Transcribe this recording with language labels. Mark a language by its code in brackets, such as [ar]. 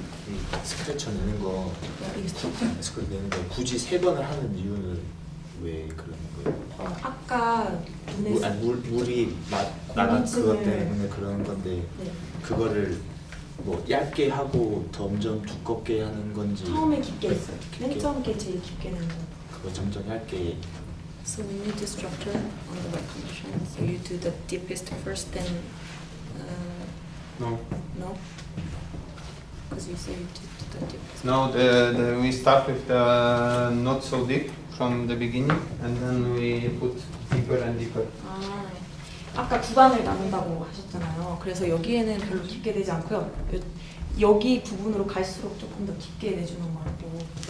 [ko] 이 스크래쳐 내는 거, 스크래쳐 내는 거 굳이 3번을 하는 이유는 왜 그런 거예요? 아까 물이 나간 그것 때문에 그런 건데 네. 그거를 뭐 얇게 하고 점점 두껍게 하는 건지 처음에 깊게 했어요. 맨 처음에 제일 깊게 낸 거. 그거 점점 얇게. [en] So we need the structure on the wet condition. So you do the deepest first, then No. no, because you say you did the deepest. No, we start with the not so deep from the beginning, and then we put deeper and deeper. [ko] 아까 구간을 나눈다고 하셨잖아요. 그래서 여기에는 별로 깊게 되지 않고요. 여기 부분으로 갈수록 조금 더 깊게 내주는 거라고.